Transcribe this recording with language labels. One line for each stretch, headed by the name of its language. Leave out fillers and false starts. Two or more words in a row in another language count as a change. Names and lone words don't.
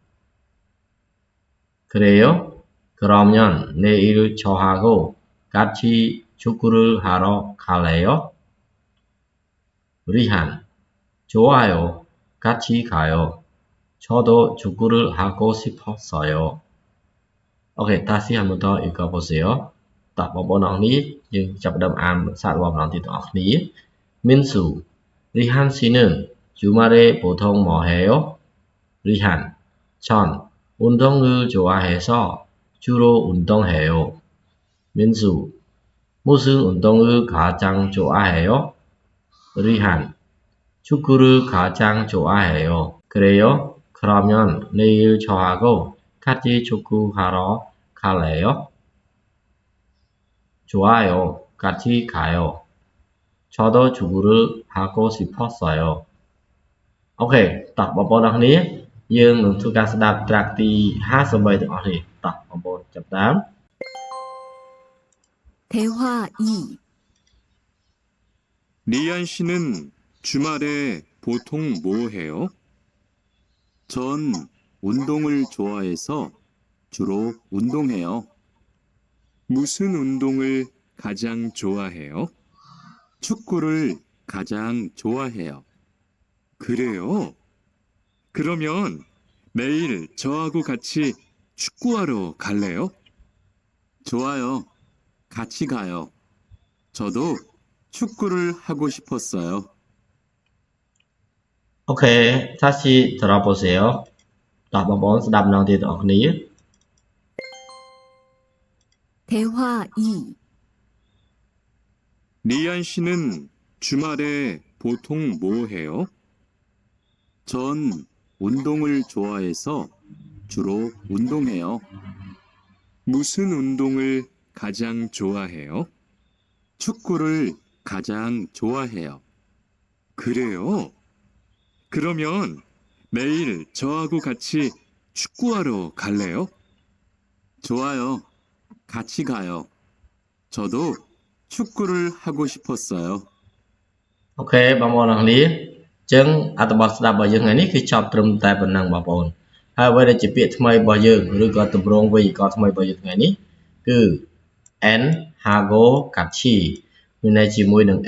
Korean: 그래요? 그러면 내일 저하고 같이 축구를 하러 갈래요? 리한 좋아요. 같이 가요. 저도 축구를 하고 싶었어요.
Khmer: អូខេតាស៊ី
Korean: 한번더 읽어보세요.
Khmer: តោះបងប្អូនអរគ្នាយើងចាប់ផ្ដើមអានសាររបស់ម្ដងទៀតទាំងអស់គ្នា
Korean: 민수 리한 씨는 주말에 보통 뭐 해요? 리한 전 운동을 좋아해서 주로 운동해요. 민수 무슨 운동을 가장 좋아해요? 리한 축구를 가장 좋아해요. 그래요? 그러면 내일 저하고 같이 축구하러 갈래요? 좋아요. 같이 가요. 저도 축구를 하고 싶었어요.
Khmer: អូខេតោះបងប្អូនអរគ្នាយើងនឹងធ្វើការស្ដាប់ track ទី53ទាំងអស់គ្នាតោះបងប្អូនចាប់ដើម
Korean: 대화 2 리안 씨는 주말에 보통 뭐 해요? 전 운동을 좋아해서 주로 운동해요. 무슨 운동을 가장 좋아해요? 축구를 가장 좋아해요. 그래요? 그러면 내일 저하고 같이 축구하러 갈래요? 좋아요. 같이 가요. 저도 축구를 하고 싶었어요.
Khmer: អូខេតាស៊ី
Korean: 들어보세요.
Khmer: តោះបងប្អូនស្ដាប់ម្ដងទៀតទាំងអស់គ្នា
Korean: 대화 2 리안 씨는 주말에 보통 뭐 해요? 전 운동을 좋아해서 주로 운동해요. 무슨 운동을 가장 좋아해요? 축구를 가장 좋아해요. 그래요? 그러면 내일 저하고 같이 축구하러 갈래요? 좋아요. 같이 가요. 저도 축구를 하고 싶었어요.
Khmer: អូខេបងប្អូនអរគ្នាអញ្ចឹងអត្ថបទស្ដាប់របស់យើងថ្ងៃនេះគឺចប់ត្រឹមតែប៉ុណ្ណឹងបងប្អូនហើយអ្វីដែលជាពាក្យថ្មីរបស់យើងឬក៏ទម្រង់វេយ្យាករណ៍ថ្មីរបស់យើងថ្ងៃនេះគឺ en
Korean: 하고 같이
Khmer: មានន័យជាមួយនឹង